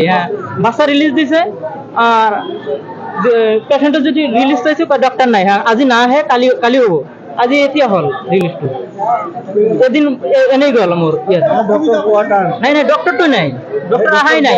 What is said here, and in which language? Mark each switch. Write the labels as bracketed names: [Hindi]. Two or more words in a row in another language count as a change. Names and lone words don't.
[Bangla] হ্যাঁ, বাচ্চা রিলিজ দিছে, আর পেশেন্টের যদি রিলিজ পাইছে ডক্টর নাই। হ্যাঁ, [Assamese] আজি না আহে, কালি হব, আজি এতিয়া হল রিলিজটো, এদিন এনেই গেল মোর ইয়াত। নাই ডক্টরটো নাই, ডক্টর আহাই নাই।